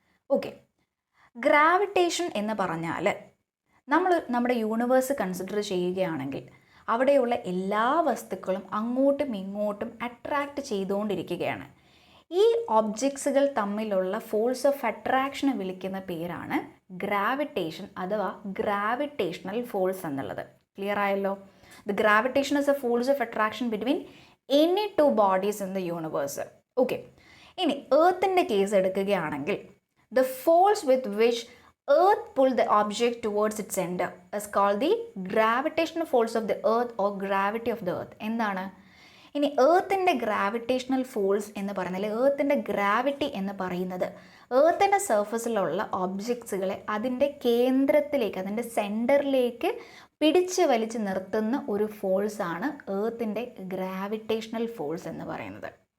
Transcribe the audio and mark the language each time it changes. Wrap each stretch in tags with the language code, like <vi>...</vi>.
<ml>Okay, gravitation എന്ന് പറഞ്ഞാൽ നമ്മൾ നമ്മുടെ യൂണിവേഴ്സ് കൺസിഡർ ചെയ്യുകയാണെങ്കിൽ അവിടെയുള്ള എല്ലാ വസ്തുക്കളും അങ്ങോട്ടും ഇങ്ങോട്ടും അട്രാക്റ്റ് ചെയ്തുകൊണ്ടിരിക്കുകയാണ്. ഈ ഒബ്ജക്ട്സുകൾ തമ്മിലുള്ള ഫോഴ്സ് ഓഫ് അട്രാക്ഷനെ വിളിക്കുന്ന പേരാണ് ഗ്രാവിറ്റേഷൻ അഥവാ ഗ്രാവിറ്റേഷണൽ ഫോഴ്സ് എന്നുള്ളത്. ക്ലിയർ ആയല്ലോ?</ml> <en>The gravitation is a force of attraction between any 2 bodies in the universe. Okay,</en> <ml>ഇനി എർത്തിൻ്റെ കേസ് എടുക്കുകയാണെങ്കിൽ</ml> <en>The force with which earth pull the object towards its center is called the gravitational force of the earth or gravity of the earth.</en> <ml>എന്താണ്? ഇനി എർത്തിൻ്റെ gravitational force എന്ന് പറയുന്നത്, എർത്തിൻ്റെ gravity എന്ന് പറയുന്നത് എർത്തിൻ്റെ സർഫസിലുള്ള ഒബ്ജക്ട്സുകളെ അതിൻ്റെ കേന്ദ്രത്തിലേക്ക്, അതിൻ്റെ സെൻറ്ററിലേക്ക് പിടിച്ച് വലിച്ച് നിർത്തുന്ന ഒരു ഫോഴ്സാണ് എർത്തിൻ്റെ ഗ്രാവിറ്റേഷണൽ ഫോഴ്സ് എന്ന് പറയുന്നത്.</ml>